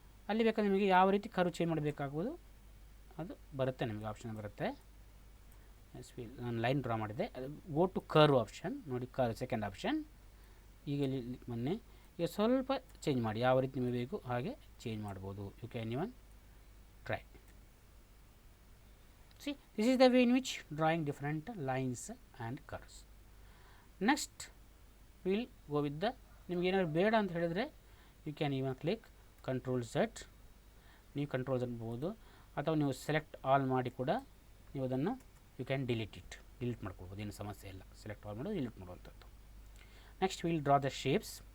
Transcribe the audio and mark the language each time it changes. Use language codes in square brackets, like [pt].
[kn] ಅಲ್ಲಿ ಬೇಕಾದ್ರೆ ನಿಮಗೆ ಯಾವ ರೀತಿ ಕರ್ವ್ ಚೇಂಜ್ ಮಾಡಬೇಕಾಗುವುದು ಅದು ಬರುತ್ತೆ, ನಿಮಗೆ ಆಪ್ಷನ್ ಬರುತ್ತೆ. ಎಸ್ ನಾನು ಲೈನ್ ಡ್ರಾ ಮಾಡಿದೆ, ಅದು ಗೋ ಟು ಕರ್ವ್ ಆಪ್ಷನ್ ನೋಡಿ, ಸೆಕೆಂಡ್ ಆಪ್ಷನ್. ಈಗ ಇಲ್ಲಿ ಮೊನ್ನೆ ಈಗ ಸ್ವಲ್ಪ ಚೇಂಜ್ ಮಾಡಿ, ಯಾವ ರೀತಿ ನಿಮಗೆ ಬೇಕು ಹಾಗೆ ಚೇಂಜ್ ಮಾಡ್ಬೋದು. [en] You can even try. See, this is the way in which drawing different lines and curves. Next we will go with the, [kn] ನಿಮಗೆ ಏನಾದ್ರು ಬೇಡ ಅಂತ ಹೇಳಿದರೆ [en] you can even click control Z, [kn] ನೀವು ಕಂಟ್ರೋಲ್ Z ಬೋದು, ಅಥವಾ ನೀವು ಸೆಲೆಕ್ಟ್ ಆಲ್ ಮಾಡಿ ಕೂಡ ನೀವು ಅದನ್ನು ಯು ಕ್ಯಾನ್ ಡಿಲೀಟ್ ಮಾಡ್ಕೊಳ್ಬೋದು, ಏನು ಸಮಸ್ಯೆ ಇಲ್ಲ. ಸೆಲೆಕ್ಟ್ ಆಲ್ ಮಾಡೋದು ಡಿಲೀಟ್ ಮಾಡುವಂಥದ್ದು. [en] Next will draw the shapes.